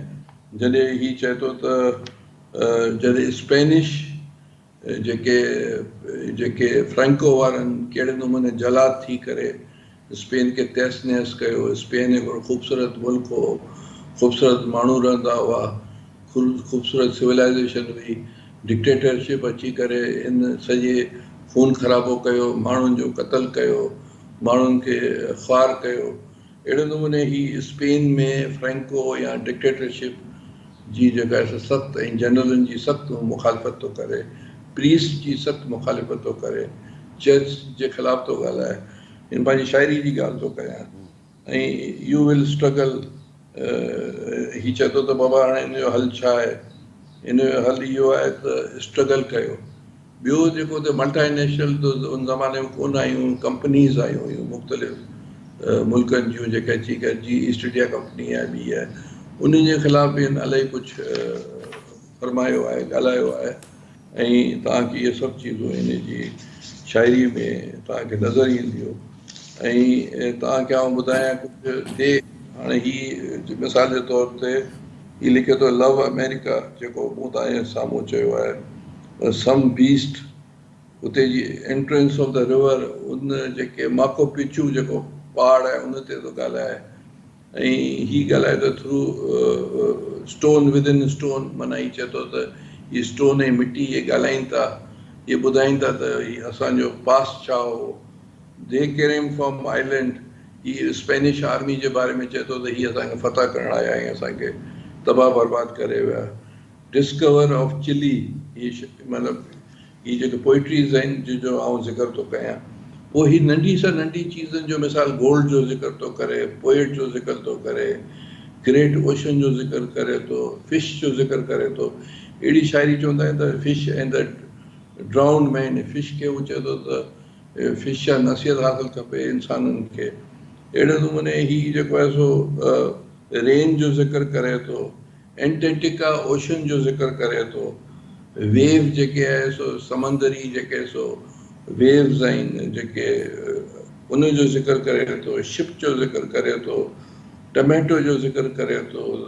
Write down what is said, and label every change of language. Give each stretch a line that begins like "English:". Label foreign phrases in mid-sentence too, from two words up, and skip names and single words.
Sindhi: जॾहिं ही चए थो त जॾहिं स्पेनिश जेके जेके फ्रैंको वारनि कहिड़े नमूने जलाद थी करे स्पेन खे तहस नहस कयो, स्पेन हिकिड़ो ख़ूबसूरत मुल्क हो, ख़ूबसूरत माण्हू रहंदा हुआ, ख़ूबसूरत सिविलाइज़ेशन हुई, डिक्टेटरशिप अची करे इन सॼे खून ख़राबो कयो, माण्हुनि जो क़तल कयो, माण्हुनि खे ख़्वार कयो। अहिड़े नमूने ही स्पेन में फ्रैंको या डिक्टेटरशिप जी जेका आहे सख़्तु ऐं जनरलनि जी सख़्तु मुखालफ़त थो करे, प्रीस्ट जी सख़्तु मुखालिफ़त थो करे, चर्च जे ख़िलाफ़ु थो ॻाल्हाए। इन पंहिंजी शाइरी जी ॻाल्हि थो कयां। ऐं
English: you will struggle,
Sindhi: ही चए थो त बाबा हाणे इन जो हल छा आहे? इन जो हल इहो आहे त स्ट्रगल कयो। ॿियो जेको त मल्टानेशनल त उन ज़माने में कोन आहियूं, कंपनीज़ आयूं हुयूं मुख़्तलिफ़ मुल्कनि जूं, जेके अची करे जी ईस्ट इंडिया कंपनी आहे, ॿी आहे, उन्हनि जे ख़िलाफ़ बि इलाही कुझु फरमायो आहे, ॻाल्हायो आहे। ऐं तव्हांखे इहे सभु चीज़ूं हिन जी शाइरी में तव्हांखे नज़र ईंदियूं। ऐं तव्हांखे आउं ॿुधायां कुझु ॾे, हाणे ही मिसाल जे तौर ते ही लिखे थो लव अमेरिका, जेको मूं तव्हांजे साम्हूं चयो आहे,
English: some beast,
Sindhi: उते जी
English: entrance of the river,
Sindhi: उन जेके माको पिचू जेको पहाड़ आहे उन ते थो ॻाल्हाए। ऐं ही ॻाल्हाए थो
English: through stone within stone,
Sindhi: माना ही चए थो त हीअ स्टोन ऐं मिट्टी इहे ॻाल्हाइनि था, इहे ॿुधाइनि था त हीअ असांजो पास्ट छा हो।
English: they came from island,
Sindhi: ही स्पेनिश आर्मी जे बारे में चए थो त हीअ असांखे फतह करण आया ऐं असांखे तबाह बर्बाद करे विया।
English: discover of Chile,
Sindhi: हीअ मतिलबु ही जेके पोइट्रीज़ आहिनि जंहिंजो आउं ज़िक्र थो कयां। पोइ ही नंढी सां नंढी चीज़नि जो, मिसाल गोल्ड जो ज़िक्र थो करे, पोएट जो ज़िक्र थो करे,
English: great ocean
Sindhi: जो ज़िक्र करे थो, फिश जो ज़िक्र करे थो। अहिड़ी शाइरी चवंदा आहिनि त फिश एंड द ड्राउंड मैन, फिश खे उहो चए थो त फिश जा नसीहत हासिलु खपे इंसाननि खे। अहिड़े नमूने ही जेको आहे सो रेन जो ज़िक्र करे थो, एंटार्क्टिका ओशन जो ज़िक्र करे थो, वेव जेके आहे सो समंदरी जेके सो वेव्स आहिनि जेके उन जो ज़िक्र करे थो, शिप जो ज़िक्र करे थो, टमेटो जो ज़िक्र करे थो,